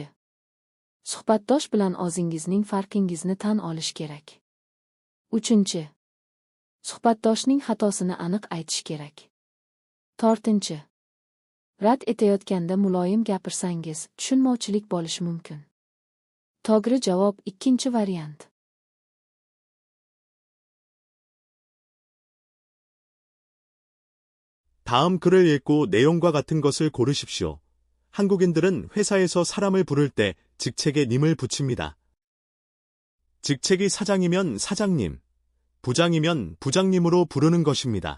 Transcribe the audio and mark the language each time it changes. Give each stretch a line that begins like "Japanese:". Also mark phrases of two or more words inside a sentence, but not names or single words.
Uzbek: Suhbatdosh bilan o'zingizning farqingizni tan olish kerak. 3. Suhbatdoshning xatosini aniq aytish kerak. 4. Rad etayotganda muloyim gapirsangiz, tushunmovchilik bo'lishi mumkin. To'g'ri javob 2 variant.
Korean: 다음 글을 읽고 내용과 같은 것을 고르십시오. 한국인들은 회사에서 사람을 부를 때 직책에 님을 붙입니다. 직책이 사장이면 사장님, 부장이면 부장님으로 부르는 것입니다.